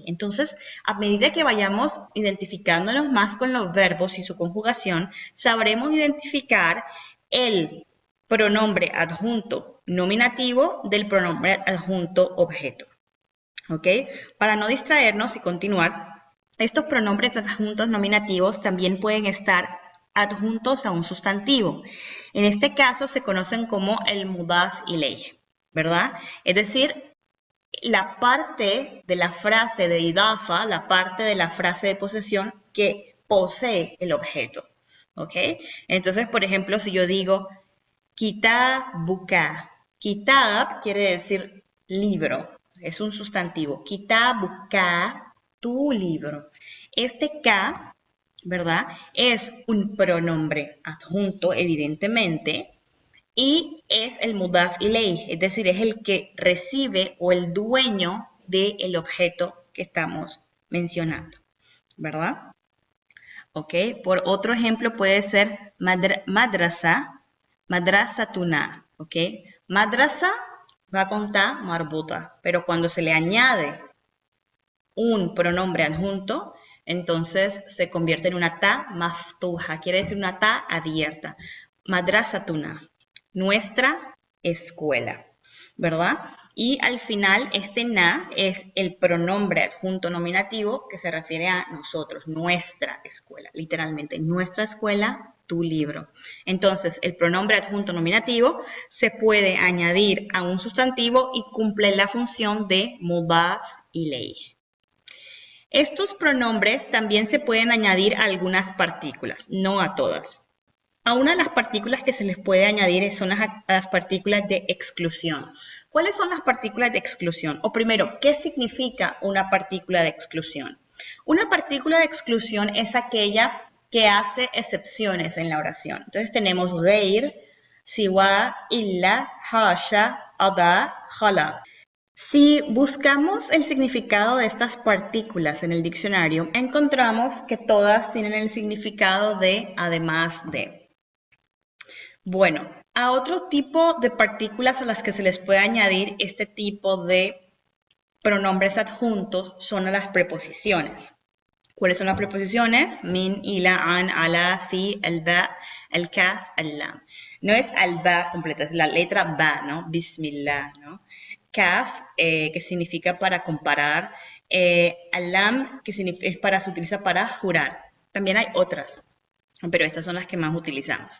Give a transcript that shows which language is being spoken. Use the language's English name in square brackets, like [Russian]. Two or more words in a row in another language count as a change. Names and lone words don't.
[Spanish] Entonces, a medida que vayamos identificándonos más con los verbos y su conjugación, sabremos identificar el pronombre adjunto nominativo del pronombre adjunto objeto. ¿Ok? Para no distraernos y continuar, estos pronombres adjuntos nominativos también pueden estar adjuntos a un sustantivo. En este caso se conocen como el [Arabic] مضاف إليه, [Spanish] ¿verdad? Es decir, la parte de la frase de idafa, la parte de la frase de posesión que posee el objeto, ¿ok? Entonces, por ejemplo, si yo digo kitabuka, kitab quiere decir libro, es un sustantivo. Kitabuka, tu libro. Este ka, ¿verdad? Es un pronombre adjunto, evidentemente, y es el [Arabic] مضاف إليه, [Spanish] es decir, es el que recibe o el dueño del objeto que estamos mencionando, ¿verdad? Ok, por otro ejemplo puede ser madrasa, madrasatuna, ¿ok? Madrasa va con [Arabic] تاء مربوطة, [Spanish] pero cuando se le añade un pronombre adjunto, entonces se convierte en una [Arabic] تاء مفتوحة, [Spanish] quiere decir una ta abierta. Madrasatuna, nuestra escuela, ¿verdad? Y al final este na es el pronombre adjunto nominativo que se refiere a nosotros, nuestra escuela, literalmente, nuestra escuela, tu libro. Entonces, el pronombre adjunto nominativo se puede añadir a un sustantivo y cumple la función de [Arabic] مضاف إليه. [Spanish] Estos pronombres también se pueden añadir a algunas partículas, no a todas. A una de las partículas que se les puede añadir son las partículas de exclusión. ¿Cuáles son las partículas de exclusión? O primero, ¿qué significa una partícula de exclusión? Una partícula de exclusión es aquella que hace excepciones en la oración. Entonces tenemos [Arabic] غير، سوى، إلا، حاشا، عدا، خلا. [Spanish] Si buscamos el significado de estas partículas en el diccionario, encontramos que todas tienen el significado de además de. Bueno, a otro tipo de partículas a las que se les puede añadir este tipo de pronombres adjuntos son a las preposiciones. ¿Cuáles son las preposiciones? [Arabic] من، إلى، عن، على، في, [Spanish] el ba, el kaf, el lam. No es al ba completa, es la letra ba, ¿no? Bismillah, ¿no? Kaf, que significa para comparar. Alam, que se utiliza para jurar. También hay otras, pero estas son las que más utilizamos.